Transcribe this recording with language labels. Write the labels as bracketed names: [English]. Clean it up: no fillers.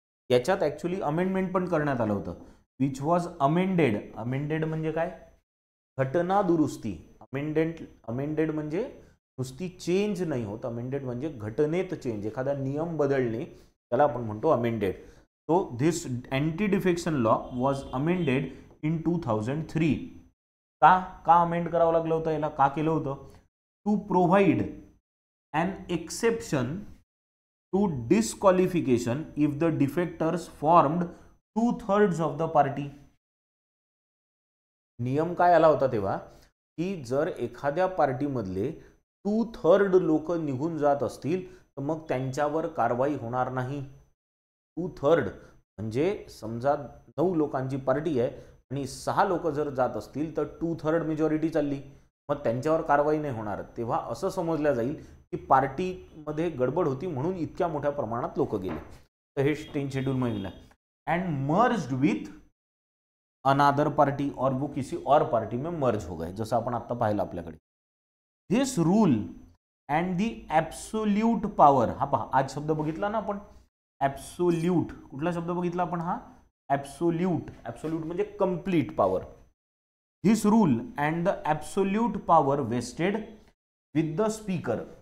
[Marathi] याच्यात actually amendment पण करण्यात आलं होतं, [English] Which was amended. [Marathi] अमेंडेड म्हणजे काय? घटना दुरुस्ती. अमेंडेड म्हणजे नुसती चेंज नाही होत, अमेंडेड म्हणजे घटनेत चेंज, एखादा नियम बदलणे, त्याला आपण म्हणतो amended. [English] So this anti defection law was amended in 2003. [Marathi] का अमेंड करावं लागलं होतं याला? का केलं होतं? [English] To provide an exception to disqualification if the defectors formed 2/3 of the party. [Marathi] नियम काय आला होता तेव्हा, की जर एखाद्या पार्टीमधले 2/3 लोक निघून जात असतील तर मग त्यांच्यावर कारवाई होणार नाही. 2/3 म्हणजे समजा 9 लोकांची पार्टी आहे आणि 6 लोक जर जात असतील तर 2/3 मेजॉरिटी चालली, मग त्यांच्यावर कारवाई नाही होणार. तेव्हा असं समजलं जाईल की पार्टीमध्ये गडबड होती म्हणून इतक्या मोठ्या प्रमाणात लोक गेले. [Hindi] तर हे 10 शेड्यूल में मिला and [English] merged with another party [Hindi] और वो किसी और पार्टी में मर्ज हो गए, [Marathi] जसं आपण आता पाहिलं आपल्याकडे. [English] this rule and the absolute power, [Marathi] हा पहा आज शब्द बघितला ना आपण ॲब्सोल्यूट, कुठला शब्द बघितला आपण हा ॲब्सोल्यूट. ॲब्सोल्यूट म्हणजे complete power. [English] This rule and the absolute power vested with the speaker.